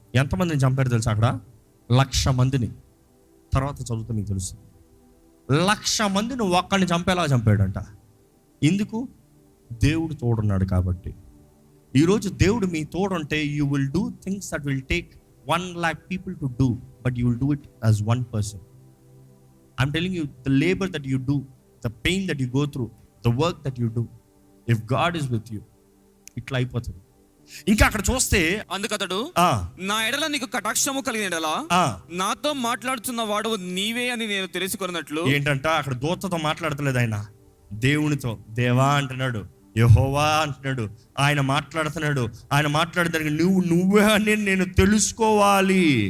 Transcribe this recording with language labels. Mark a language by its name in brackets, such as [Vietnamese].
[Telugu] ఎంతమందిని చంపారు తెలుసా? అక్కడ 1,00,000 మందిని. తర్వాత చదువుతా మీకు తెలుసు. 1,00,000 మందిని ఒక్కడిని చంపేలాగా చంపాడంట. ఎందుకు? దేవుడు తోడున్నాడు కాబట్టి. ఈరోజు దేవుడు మీ తోడుంటే [English] You will do things that will take 1,00,000 people to do, but you will do it as one person. I'm telling you, the labor that you do, the pain that you go through, the work that you do, if God is with you, [Telugu] ఇట్లా అయిపోతుంది. ఇంకా అక్కడ చూస్తే అందుకతడు, నా ఎడల నీకు కటాక్షము కలిగిన ఎడల నాతో మాట్లాడుతున్న వాడు నీవే అని నేను తెలుసుకున్నట్లు. ఏంటంట? అక్కడ దూతతో మాట్లాడతలేదు ఆయన, దేవునితో. దేవా అంటున్నాడు, యెహోవా అంటున్నాడు. ఆయన మాట్లాడుతున్నాడు. ఆయన మాట్లాడేదానికి నువ్వే అని నేను తెలుసుకోవాలి.